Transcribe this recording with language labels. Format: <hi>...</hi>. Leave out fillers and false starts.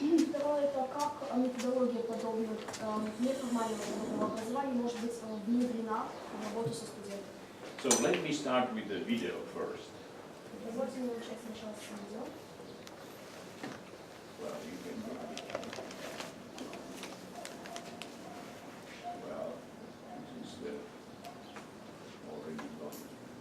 <ru>Второе – это как методология подобных неформального образования может быть внедрена в работу со студентами.</ru> <en>So let me start with the video first.</en> <ru>Позвольте мне начать сначала с видео.</ru> <en>Well, you can well, this is the already gone.</en>